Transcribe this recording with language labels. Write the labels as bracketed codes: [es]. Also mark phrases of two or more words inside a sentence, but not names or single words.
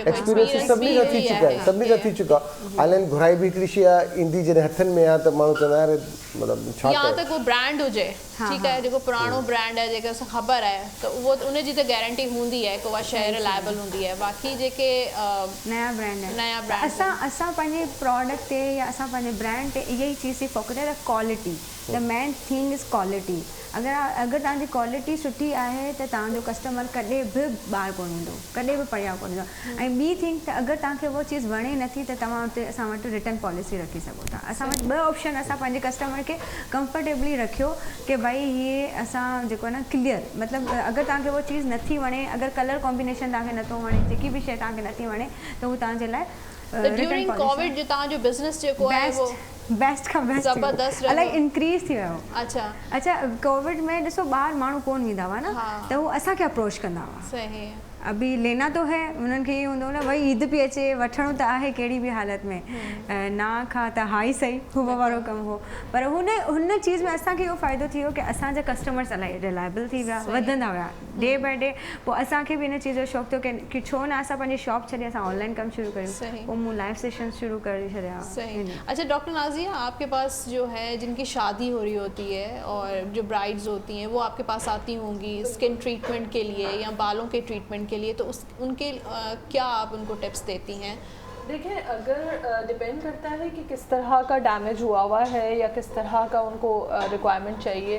[sd] एक्सपीरियंस सभिनी खां थी चुका आहिनि, सभिनी खां थी चुका। ऑनलाइन घुराई बि हिकिड़ी शइ आहे, ईंदी जॾहिं हथनि में आहे त माण्हू चवंदा यार मतिलबु छा, या त कोई ब्रांड हुजे, ठीकु आहे, जेको पुराणो ब्रांड आहे जेके असां ख़बर आहे त उहो उनजी त गारंटी हूंदी आहे कि उहा शइ रिलायबल हूंदी आहे। बाक़ी जेके नया ब्रांड असां पंहिंजे प्रोडक्ट ते या असां पंहिंजे ब्रांड ते इहा ई चीज़ थी फोकस आहे, क्वालिटी। [en] The main thing is quality. [sd] अगरि तव्हांजी क्वालिटी सुठी आहे त तव्हांजो कस्टमर कॾहिं बि ॿाहिरि कोन ईंदो, कॾहिं बि परियां कोन ईंदो। ऐं ॿी थिंग त अगरि तव्हांखे उहा चीज़ वणे नथी त तव्हां हुते असां वटि [en] return policy [sd] रखी सघो था। असां वटि 2 ऑप्शन असां पंहिंजे कस्टमर खे कंफर्टेबली रखियो कि भाई हीअ असां जेको आहे न क्लियर, मतिलबु अगरि तव्हांखे उहा चीज़ नथी वणे, अगरि [en] color combination [sd] तव्हांखे नथो वणे, जेकी बि शइ तव्हांखे नथी वणे त उहो तव्हांजे लाइ [en] during Covid [sd] जो तव्हांजो बिज़नेस जेको आहे वो बेस्ट खां बेस्ट ज़बरदस्त इलाही इंक्रीज़ थी वियो। अच्छा कोविड में ॾिसो ॿाहिरि माण्हू कोन ईंदा हुआ न, त उहो असांखे अप्रोच कंदा हुआ। सही [ur] ابھی لینا تو ہے [sd] उन्हनि खे इहो हूंदो न भई ईद पई अचे वठणो त आहे कहिड़ी बि हालत में ना खां त हा ई सही हुब वारो कमु हो पर हुन चीज़ में असांखे इहो फ़ाइदो थी वियो की असांजा कस्टमर्स इलाही रिलायबल थी विया वधंदा विया [en] day by day [sd] पोइ असांखे बि इन चीज़ जो शौक़ु थियो की छो न असां पंहिंजी शॉप छॾे असां ऑनलाइन कमु शुरू कयूं पोइ मूं [en] live session [sd] शुरू करे छॾिया। सही। [ur] اچھا ڈاکٹر نازیہ، آپ کے پاس جو ہے جن کی شادی ہو رہی ہوتی ہے اور جو برائیڈز ہوتی ہیں وہ آپ کے پاس آتی ہوں گی [en] skin treatment [ur] کے لیے یا بالوں کے ٹریٹمنٹ کے لیے، تو ان کے کیا آپ ان کو ٹپس دیتی ہیں? دیکھیے، اگر ڈیپینڈ کرتا ہے کہ کس طرح کا ڈیمج ہوا ہے یا کس طرح کا ان کو ریکوائرمنٹ چاہیے.